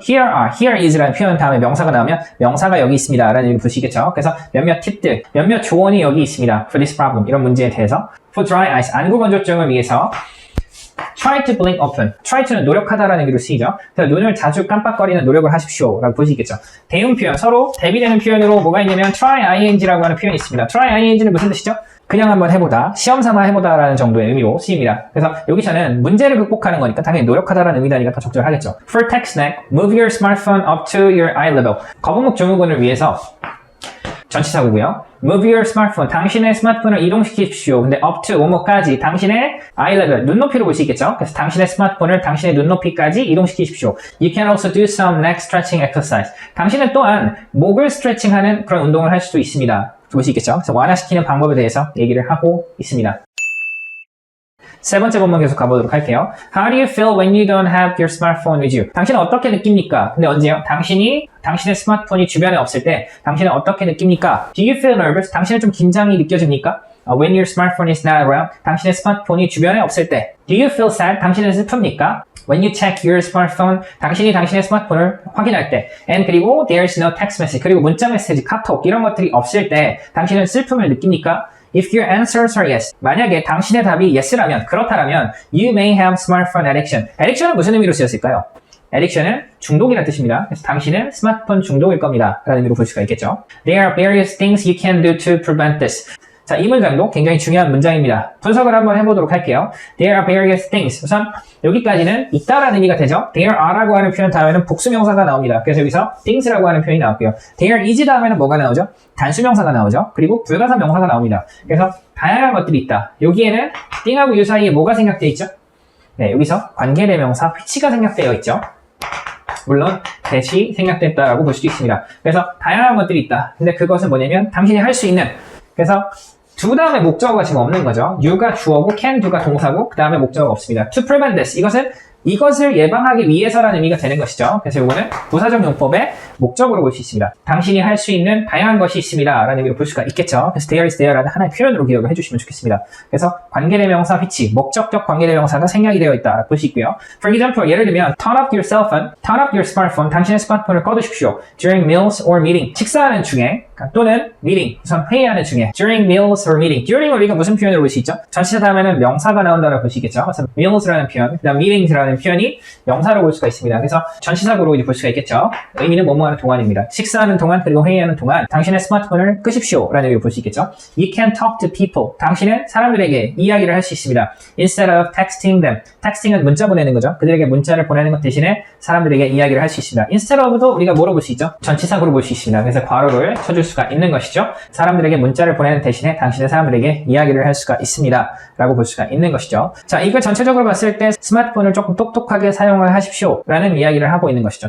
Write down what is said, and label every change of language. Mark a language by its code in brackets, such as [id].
[ko] Here is라는 표현 다음에 명사가 나오면 명사가 여기 있습니다 라는 얘기를 보시겠죠. 그래서 몇몇 팁들, 몇몇 조언이 여기 있습니다. [en] For this problem, [ko] 이런 문제에 대해서. [en] For dry eyes, [ko] 안구 건조증을 위해서 [en] try to blink often. [ko] try to는 노력하다라는 의미로 쓰이죠. 그래서 눈을 자주 깜빡거리는 노력을 하십시오 라고 보시겠죠. 대응 표현, 서로 대비되는 표현으로 뭐가 있냐면 try ing라고 하는 표현이 있습니다. try ing는 무슨 뜻이죠? 그냥 한번 해보다, 시험 삼아 해보다 라는 정도의 의미로 쓰입니다. 그래서 여기서는 문제를 극복하는 거니까 당연히 노력하다라는 의미다니까 더 적절하겠죠. [en] For text neck, move your smartphone up to your eye level. [ko] 거북목 증후군을 위해서 전치사고요. [en] Move your smartphone. [ko] 당신의 스마트폰을 이동시키십시오. 근데 up to 뭐뭐까지 당신의 eye level, 눈높이로 볼 수 있겠죠. 그래서 당신의 스마트폰을 당신의 눈높이까지 이동시키십시오. [en] You can also do some neck stretching exercise. [ko] 당신은 또한 목을 스트레칭하는 그런 운동을 할 수도 있습니다. 볼 수 있겠죠. 그래서 완화시키는 방법에 대해서 얘기를 하고 있습니다. 세 번째 본문 계속 가보도록 할게요. [en] How do you feel when you don't have your smartphone with you? [ko] 당신은 어떻게 느낍니까? 근데 언제요? 당신의 스마트폰이 주변에 없을 때 당신은 어떻게 느낍니까? [en] Do you feel nervous? [ko] 당신은 좀 긴장이 느껴집니까? [en] When your smartphone is not around? [ko] 당신의 스마트폰이 주변에 없을 때. [en] Do you feel sad? [ko] 당신은 슬픕니까? [en] When you check your smartphone, [ko] 당신이 당신의 스마트폰을 확인할 때. [en] And 그리고 there's no text message. [ko] 그리고 문자 메시지, 카톡 이런 것들이 없을 때 당신은 슬픔을 느낍니까? [en] If your answers are yes, [ko] 만약에 당신의 답이 yes라면, 그렇다라면 [en] you may have smartphone addiction. [ko] addiction은 무슨 의미로 쓰였을까요? addiction은 중독이라는 뜻입니다. 그래서 당신은 스마트폰 중독일 겁니다. 라는 의미로 볼 수가 있겠죠. [en] There are various things you can do to prevent this. [ko] 자, 이 문장도 굉장히 중요한 문장입니다. 분석을 한번 해보도록 할게요. [en] There are various things. [ko] 우선 여기까지는 있다라는 의미가 되죠. There are라고 하는 표현 다음에는 복수명사가 나옵니다. 그래서 여기서 things라고 하는 표현이 나왔고요. There is 다음에는 뭐가 나오죠? 단수명사가 나오죠. 그리고 불가사 명사가 나옵니다. 그래서 다양한 것들이 있다. 여기에는 thing하고 이 사이에 뭐가 생략되어 있죠? 네, 여기서 관계대명사 which가 생략되어 있죠. 물론 that이 생략됐다라고 볼 수도 있습니다. 그래서 다양한 것들이 있다. 근데 그것은 뭐냐면 당신이 할 수 있는, 그래서 do 다음에 목적어가 지금 없는 거죠. you가 주어고 can do가 동사고 그 다음에 목적어가 없습니다. [en] to prevent this, [ko] 이것을 예방하기 위해서라는 의미가 되는 것이죠. 그래서 이거는 부사적 용법의 목적으로 볼 수 있습니다. 당신이 할 수 있는 다양한 것이 있습니다. 라는 의미로 볼 수가 있겠죠. 그래서 there is there라는 하나의 표현으로 기억을 해주시면 좋겠습니다. 그래서 관계대명사 which, 목적격 관계대명사가 생략이 되어 있다. 볼 수 있고요. [en] For example, [ko] 예를 들면 [en] turn off your cell phone, turn off your smartphone, [ko] 당신의 스마트폰을 꺼두십시오. [en] During meals or meeting, [ko] 식사하는 중에 또는 meeting, 우선 회의하는 중에 [en] during meals or meeting, [ko] during 우리가 무슨 표현으로 볼 수 있죠? 전치사 다음에는 명사가 나온다고 볼 수 있겠죠. 그래서 meals라는 표현, 그 다음 meetings라는 표현이 명사로 볼 수가 있습니다. 그래서 전치사구로 이제 볼 수가 있겠죠. 의미는 뭐뭐하는 동안입니다. 식사하는 동안 그리고 회의하는 동안 당신의 스마트폰을 끄십시오 라는 의미로 볼 수 있겠죠. [en] You can talk to people, [ko] 당신은 사람들에게 이야기를 할 수 있습니다. [en] Instead of texting them, texting은 [ko] 문자 보내는 거죠. 그들에게 문자를 보내는 것 대신에 사람들에게 이야기를 할 수 있습니다. Instead of도 우리가 뭐로 볼 수 있죠? 전치사구로 볼 수 있습니다. 그래서 괄호를 쳐줄 수가 있는 것이죠. 사람들에게 문자를 보내는 대신에 당신은 사람들에게 이야기를 할 수가 있습니다 라고 볼 수가 있는 것이죠. 자, 이걸 전체적으로 봤을 때 스마트폰을 조금 똑똑하게 사용을 하십시오 라는 이야기를 하고 있는 것이죠.